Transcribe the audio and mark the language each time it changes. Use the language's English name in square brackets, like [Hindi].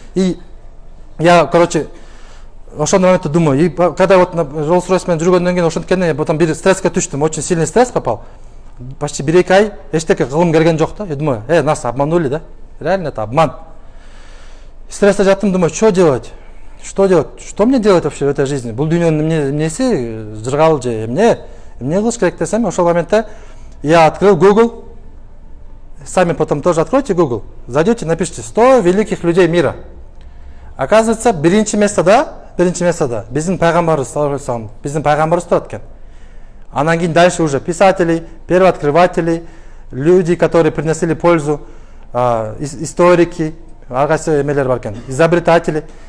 [Russian] И я, короче, [Kyrgyz] ошол моментте [Russian] думаю, и когда вот на Rolls-Royce [Kyrgyz] менен жүргөндөн кийин ошонткенде потом бир стресске түштүм, [Russian] очень сильный стресс попал. Почти 1-2 [Kyrgyz] ай эчтеке кылым келген жок да. [Russian] Я думаю, нас обманули, да? Реально это обман. [Kyrgyz] Стресста жаттым, [Russian] думаю, что делать? Что делать? Что мне делать вообще в этой жизни? [Kyrgyz] Бул дүйнөнүн эмнеси жыргал же эмне кылыш керек десем, ошол моментте [Russian] я открыл Google. Сами потом тоже откройте Google. Зайдете, напишите 100 великих людей мира. [Kyrgyz] Оказывается, биринчи местода биздин пайгамбарыбыз саллаллаху алейхи вассалам, биздин пайгамбарыбыз турат экен. [Russian] Анан кийин дальше уже писатели, первооткрыватели, люди, которые приносили пользу, историки, [Kyrgyz] аргасы эмелер бар экен, [Russian] изобретатели.